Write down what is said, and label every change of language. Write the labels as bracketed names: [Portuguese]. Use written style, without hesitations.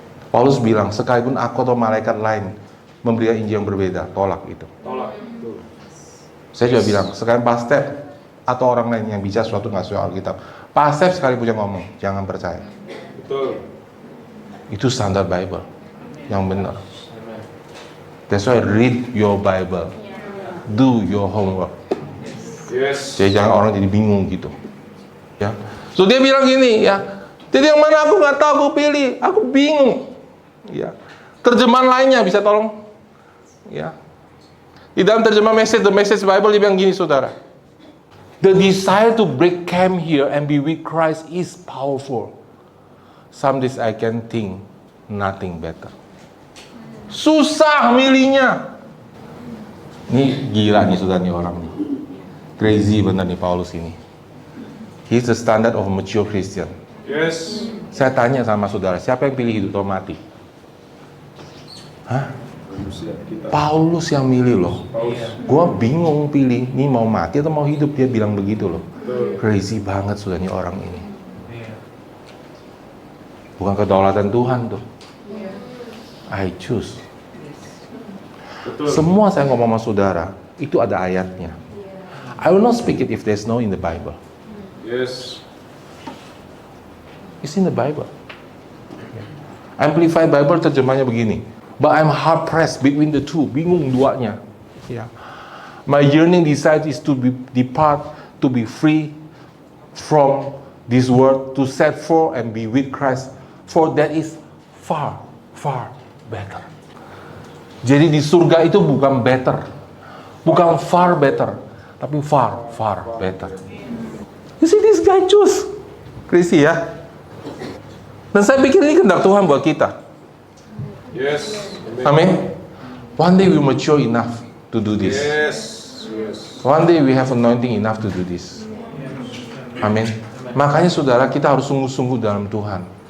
[Indonesian] Paulus bilang, sekalipun aku atau malaikat lain memberikan Injil yang berbeda, tolak itu. Tolak. Betul. Saya juga bilang, sekarang Pastor atau orang lain yang bicara sesuatu nggak sesuai Alkitab, Pastor sekali punya ngomong, jangan percaya. Betul. Itu standar Bible yang benar. [English] That's why read your Bible, do your homework. Yes. [Indonesian] Jadi jangan orang jadi bingung gitu. Ya, so dia bilang gini ya. Jadi yang mana aku nggak tahu, aku pilih, aku bingung. Ya, terjemahan lainnya bisa tolong. Ya. Di dalam terjemah The Message Bible dia bilang gini saudara. [English] The desire to break camp here and be with Christ is powerful. Some days I can think nothing better. [Indonesian] Susah milihnya. Ini gila nih saudara nih orang nih. Crazy bener nih Paulus ini. [English] He's the standard of a mature Christian. Yes. [Indonesian] Saya tanya sama saudara, siapa yang pilih hidup atau mati? Hah? Manusia kita. Paulus yang milih loh. Paus. Gua bingung pilih, nih mau mati atau mau hidup, dia bilang begitu loh. Betul. Crazy banget sudah nih orang ini. Bukan kedaulatan Tuhan tuh. [English] I choose. [Indonesian] Betul. Semua saya ngomong sama saudara, itu ada ayatnya. [English] I will not speak it if there's no in the Bible. Yes. It's in the Bible. Amplified Bible [Indonesian] terjemahnya begini. [English] But I'm hard pressed between the two. [Indonesian] Bingung duanya. Ya. [English] My yearning desire is to depart, to be free from this world, to set forth and be with Christ. For that is far, far better. Jadi di surga itu bukan better, bukan far better, tapi far, far better. You see this guy choose, crazy [Indonesian] ya. Dan saya pikir ini kehendak Tuhan buat kita. [English] Yes. [Indonesian] Amin. [English] One day we mature enough to do this. Yes. Yes. One day we have anointing enough to do this. [Indonesian] Amin. Makanya saudara kita harus sungguh-sungguh dalam Tuhan.